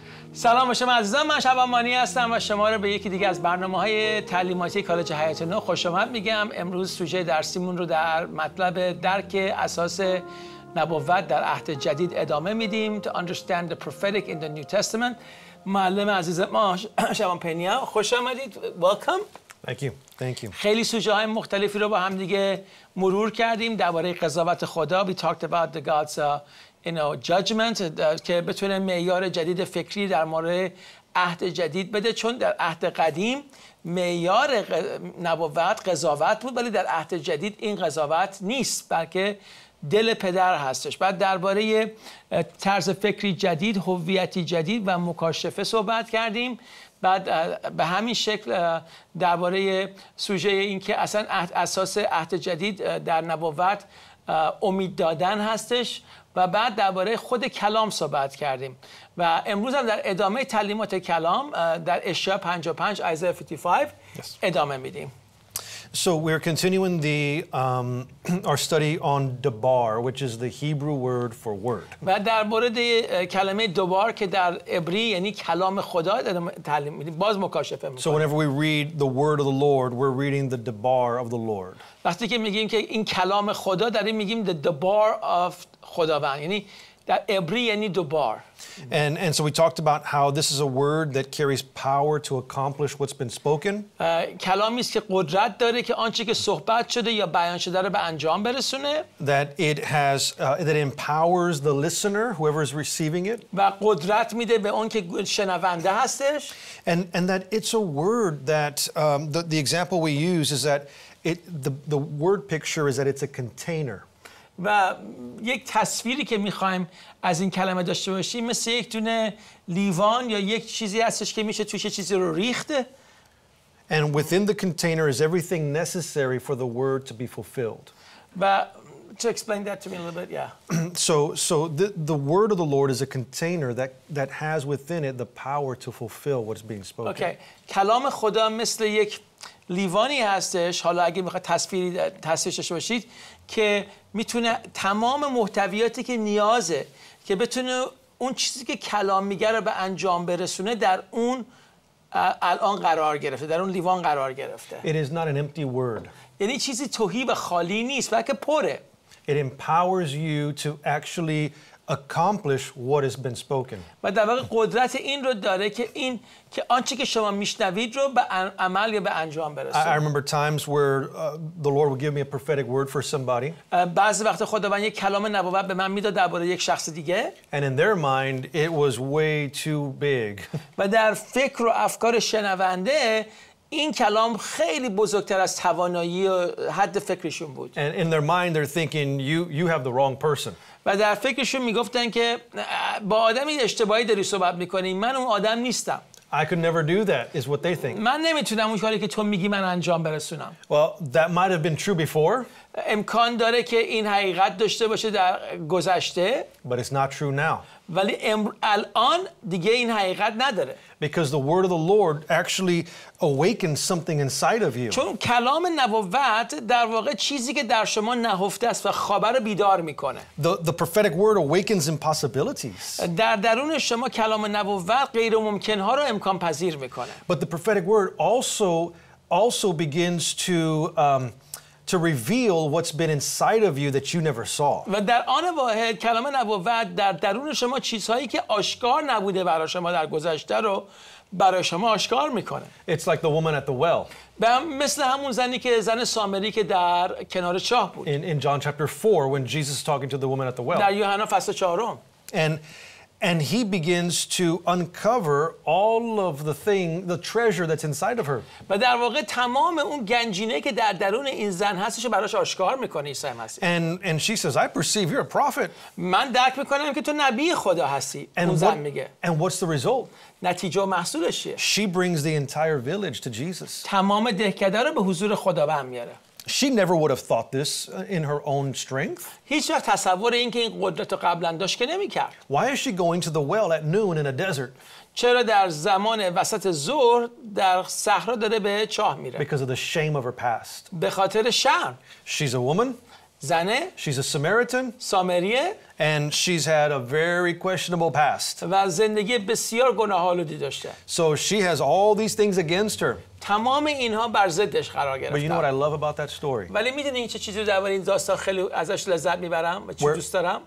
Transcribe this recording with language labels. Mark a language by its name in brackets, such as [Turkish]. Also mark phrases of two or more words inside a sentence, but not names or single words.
[Persian] سلام به شما عزیزان، من شبان مانی هستم و شما رو به یکی دیگه از برنامه‌های تعلیماتی کالج حیات نو خوش آمد میگم. امروز سوژه درسیمون رو در مطلب درک اساس نبوت در عهد جدید ادامه میدیم. [English] To understand the prophetic in the New Testament. [Persian] معلم عزیز ما شبان پنیا، خوش آمدید. [English] Welcome. Thank you. Thank you. [Persian] خیلی سوژه های مختلفی رو با هم دیگه مرور کردیم درباره قضاوت خدا. [English] We talked about the God's judgment [Persian] که بتونه معیار جدید فکری در مورد عهد جدید بده، چون در عهد قدیم معیار نبوت قضاوت بود، ولی در عهد جدید این قضاوت نیست بلکه دل پدر هستش. بعد درباره طرز فکری جدید، هویتی جدید و مکاشفه صحبت کردیم. بعد به همین شکل درباره سوژه این که اصلا اساس عهد جدید در نبوت امید دادن هستش و بعد درباره خود کلام صحبت کردیم و امروز هم در ادامه تعلیمات کلام در اشعیا 55 Isaiah 55 ادامه میدیم. [English] So we're continuing our study on dabar, which is the Hebrew word for word. [Persian] و در مورد کلمه دوبار که در عبری یعنی کلام خدا تعلیم میدیم، باز مکاشفه میکنیم. [English] So whenever we read the word of the Lord, we're reading the dabar of the Lord. [Persian] وقتی که میگیم که این کلام خدا، داریم میگیم [English] the dabar of [Persian] خداوند، یعنی در عبری یعنی دوبار. [English] And so we talked about how this is a word that carries power to accomplish what's been spoken. [Persian] کلامی است که قدرت داره که آنچه که صحبت شده یا بیان شده رو به انجام برسونه. [English] That it empowers the listener, whoever is receiving it. [Persian] و قدرت میده به اون که شنونده هستش. [English] And that it's a word that the example we use is that the word picture is that it's a container. [Persian] و یک تصویری که میخوایم از این کلمه داشته باشیم مثل یک دونه لیوان یا یک چیزی هستش که میشه توش چیزی رو ریخته. [English] And within the container is everything necessary for the word to be fulfilled. و to explain that to me a little bit, yeah. So the word of the Lord is a container that has within it the power to fulfill what's being spoken. Okay. [Persian] کلام خدا مثل یک لیوانی هستش. حالا اگه میخواد تصویری داشته باشید که میتونه تمام محتویاتی که نیازه که بتونه اون چیزی که کلام میگه رو به انجام برسونه در اون الان قرار گرفته، در اون لیوان قرار گرفته. [English] It is not an empty word. [Persian] یعنی چیزی تهی و خالی نیست بلکه پره. [English] It empowers you to actually accomplish what has been spoken. [Persian] و در واقع قدرت این رو داره که آنچه که شما میشنوید رو به عمل یا به انجام برسونه. [English] I remember times where the Lord would give me a prophetic word for somebody. [Persian] بعضی وقت خداوند یک کلام نبوت به من میداد درباره یک شخص دیگه. [English] And in their mind it was way too big. [Persian] و در فکر و افکار شنونده این کلام خیلی بزرگتر از توانایی و حد فکرشون بود. [English] And in their mind they're thinking you have the wrong person. [Persian] و در فکرشون میگفتن که با آدمی اشتباهی داری صحبت میکنی، من اون آدم نیستم. [English] I could never do that is what they think. [Persian] من نمیتونم اون کاری که تو میگی من انجام برسونم. [English] Well, that might have been true before. [Persian] امکان داره که این حقیقت داشته باشه در گذشته. [English] But it's not true now. [Persian] ولی الان دیگه این حقیقت نداره. [English] Because the word of the Lord actually awakens something inside of you. [Persian] چون کلام نبوت در واقع چیزی که در شما نهفته است و خوابه رو بیدار میکنه. [English] The prophetic word awakens impossibilities. [Persian] در درون شما کلام نبوت غیر ممکن ها رو امکان پذیر میکنه. [English] But the prophetic word also begins to reveal what's been inside of you that you never saw. [Persian] و در آن واحد کلام نبوت در درون شما چیزهایی که آشکار نبوده برای شما در گذشته رو برای شما آشکار میکنه. [English] It's like the woman at the well. [Persian] مثل همون زن سامری که در کنار چاه بود. [English] In John chapter 4 when Jesus is talking to the woman at the well. [Persian] در یوحنا فصل 4. [English] And he begins to uncover all of the treasure that's inside of her. [Persian] و در واقع تمام اون گنجینه که در درون این زن هستش براش آشکار میکنه عیسی مسیح. [English] And she says, I perceive you're a prophet. [Persian] من درک میکنم که تو نبی خدا هستی. اون زن میگه. [English] And what's the result? [Persian] نتیجه و محصولش چیه؟ [English] She brings the entire village to Jesus. [Persian] تمام دهکده رو به حضور خداوند میاره. [English] She never would have thought this in her own strength. [Persian] هیچ وقت تصور این که این قدرت رو قبلا داشت که نمی‌کرد. [English] Why is she going to the well at noon in a desert? [Persian] چرا در زمان وسط ظهر در صحرا داره به چاه میره؟ [English] Because of the shame of her past. [Persian] به خاطر شرم. [English] She's a woman. [Persian] زنه. [English] She's a Samaritan. [Persian] سامریه. [English] And she's had a very questionable past. [Persian] و زندگی بسیار گناه‌آلودی داشته. [English] So she has all these things against her. [Persian] تمام اینها بر ضدش قرار [English] But you know what I [Persian] گرفتن. [English] love about that story? [Persian] ولی میدونی چه چیزی درباره این داستان خیلی ازش لذت میبرم و چی دوست دارم؟